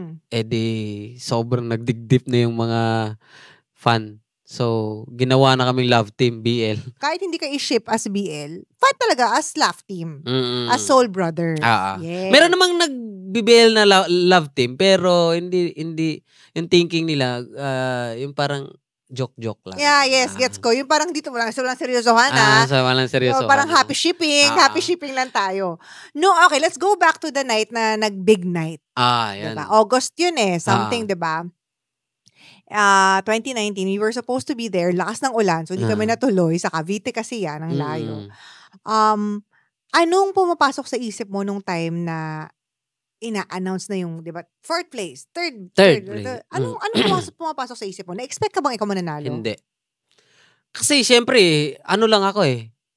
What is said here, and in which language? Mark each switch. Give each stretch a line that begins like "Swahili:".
Filipino: Di, sobrang nagdigdip na yung mga fan. So, ginawa na kaming love team, BL. Kahit hindi ka i-ship as BL, fan talaga as love team.
English: As soul brother.
Filipino: Yeah. Meron namang nag-BL na love team, pero hindi, yung thinking nila, yung parang, joke lang. Yeah, yes, gets ko. Yung parang dito walang seryosohan na. Walang seryosohan. Parang happy shipping lang tayo.
English: No, okay, let's go back to the night
Filipino: na nag-big night. Yan. Diba?
English: August yun something, diba? 2019, we were supposed to be there.
Filipino: Lakas ng ulan, so hindi kami natuloy. Sa Cavite kasi yan, ang layo. Anong pumapasok sa isip mo nung time na ina-announce na yung, di ba, fourth place, third place. Anong pumapasok sa isip mo? Na-expect ka bang ikaw mananalo? Hindi. Kasi, syempre, lang ako eh.